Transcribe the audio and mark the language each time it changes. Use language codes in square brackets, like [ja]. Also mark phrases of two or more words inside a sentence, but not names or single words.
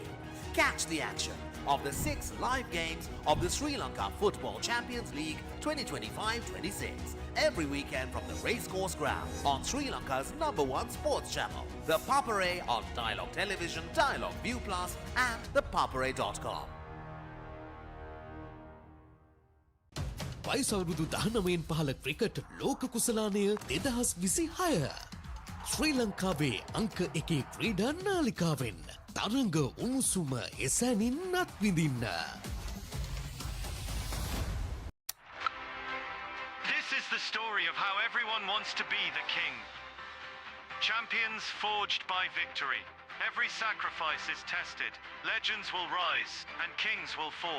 [en] Catch the action of the 6 live games of the Sri Lanka Football Champions League 2025-26 every weekend from the racecourse ground on Sri Lanka's #1 sports channel, The Papare on Dialog Television, Dialog ViU Plus and ThePapare.com. [si] වයස අවුරුදු 19න් පහළ ක්‍රිකට් ලෝක කුසලානය 2026. ශ්‍රී ලංකාවේ අංක 1 ක්‍රීඩා නාලිකාවෙන් තරඟ උණුසුම එසැනින් අත්විඳින්න. [en] This is the story of how everyone wants to be the king. Champions forged by victory. Every sacrifice is tested. Legends will rise and kings will fall.